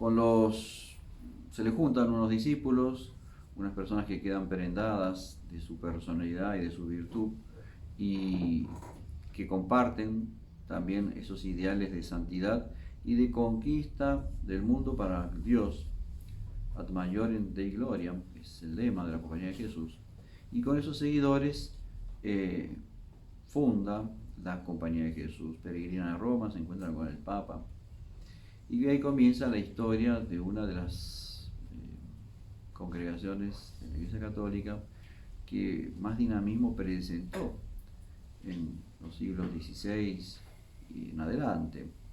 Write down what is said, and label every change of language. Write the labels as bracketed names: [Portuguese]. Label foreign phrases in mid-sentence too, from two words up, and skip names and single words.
[Spanish] se le juntan unos discípulos, unas personas que quedan prendadas de su personalidad y de su virtud y que comparten también esos ideales de santidad y de conquista del mundo para Dios. [Latin] Ad maiorem Dei gloriam [Spanish] es el lema de la Compañía de Jesús. Y con esos seguidores funda la Compañía de Jesús. Peregrinan a Roma, se encuentran con el Papa. Y ahí comienza la historia de una de las congregaciones de la Iglesia Católica que más dinamismo presentó en los siglos XVI y en adelante.